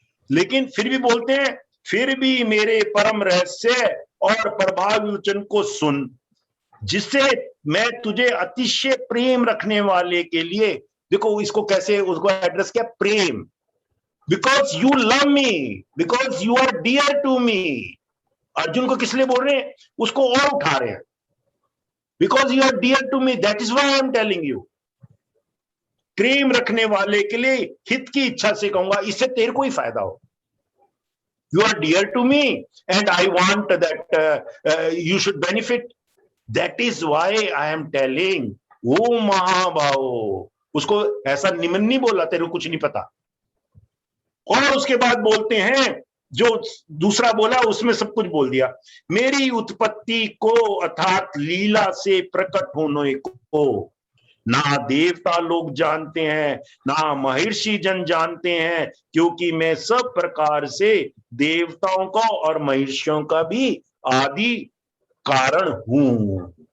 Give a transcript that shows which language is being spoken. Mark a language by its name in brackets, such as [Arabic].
[Hindi] लेकिन फिर भी बोलते हैं, फिर भी मेरे परम रहस्य और प्रभावी वचन को सुन, जिससे मैं तुझे अतिशय प्रेम रखने वाले के लिए, देखो इसको कैसे उसको एड्रेस किया, प्रेम, [English] Because you love me, because you are dear to me. [Hindi] Arjun को किस लिए बोल रहे हैं? [English] उसको और उठा रहे हैं, because you are dear to me, that is why I am telling you. [Hindi] प्रेम रखने वाले के लिए हित की इच्छा से कहूंगा, इससे तेरे को ही फायदा हो। [English] You are dear to me and I want that you should benefit. That is why I am telling, [Hindi] ओ महाभाव, उसको ऐसा निमन नहीं बोला, तेरे को कुछ नहीं पता। और उसके बाद बोलते हैं, जो दूसरा बोला उसमें सब कुछ बोल दिया, मेरी उत्पत्ति को अर्थात लीला से प्रकट होने को ना देवता लोग जानते हैं, ना महर्षि जन जानते हैं, क्योंकि मैं सब प्रकार से देवताओं का और महर्षियों का भी आदि कारण हूं।